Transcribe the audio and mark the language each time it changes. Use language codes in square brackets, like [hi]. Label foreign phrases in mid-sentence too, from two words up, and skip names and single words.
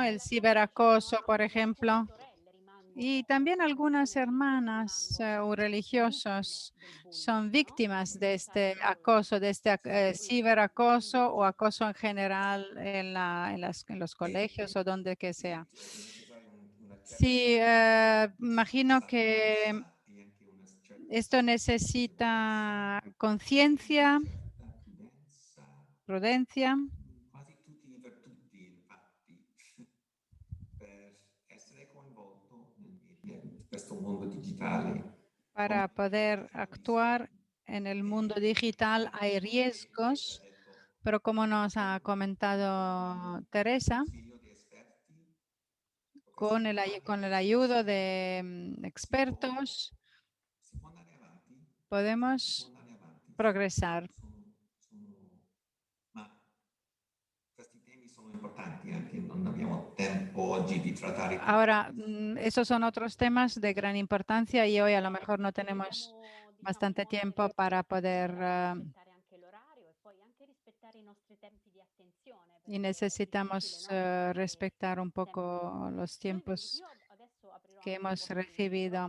[es] El ciberacoso, por ejemplo. Y también algunas hermanas o religiosos son víctimas de este acoso, de este ciberacoso o acoso en general en los colegios o donde que sea. Sí, imagino que esto necesita conciencia, prudencia, [it] Quasi tutti i virtuti, infatti, per essere coinvolto in questo mondo digitale. [es] para poder actuar en el mundo digital. Hay riesgos, pero como nos ha comentado Teresa, con la ayuda de expertos podemos progresar. [it] Ma questi temi sono importanti anche, non abbiamo tempo oggi di trattare. [es] Ahora, esos son otros temas de gran importancia y hoy a lo mejor no tenemos bastante tiempo para poder y necesitamos respetar un poco los tiempos que hemos recibido.